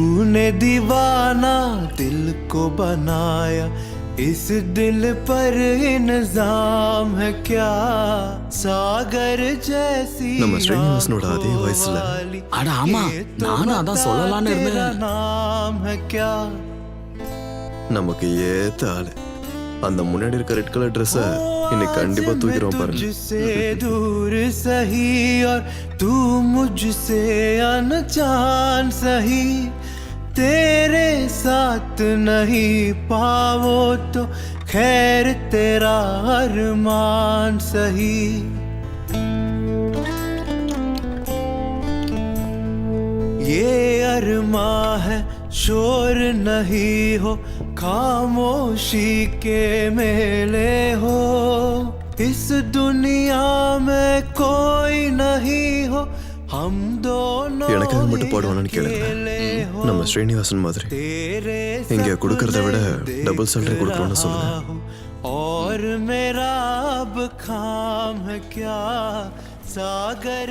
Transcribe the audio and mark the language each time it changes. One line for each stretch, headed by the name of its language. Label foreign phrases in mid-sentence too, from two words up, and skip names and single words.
Hindi: तूने दीवाना दिल को बनाया इस दिल पर इल्जाम है क्या सागर जैसी
Tamil: நம்ம ஸ்ரீனிவாசனோட அதே வயசுல அட ஆமா நானும் அதான் சொல்லலாம்னு இருந்தேன்
Hindi: नाम है क्या
Tamil: நமக்கு ஏத்த ஆளு அந்த முன்னாடி இருக்க
English: red colour dress
Tamil: இன்னைக்கு கண்டிப்பா தூக்கிடுவோம் பாருங்க
Hindi: तुझसे दूर सही और तू मुझसे अनजान सही तेरे साथ नहीं पाओ तो खैर तेरा अरमान सही ये अरमा है शोर नहीं हो खामोशी के मेले हो इस दुनिया में कोई नहीं हो हम दोनों
Tamil: எனக்காக மட்டும் பாடுவானு கேளுங்க நம்ம ஸ்ரீனிவாசன் மாதிரி இங்க கொடுக்கறத விட
English: double salary
Tamil: கொடுக்கணும்னு சொல்லுங்க
Hindi: और मेरा अब काम है क्या सागर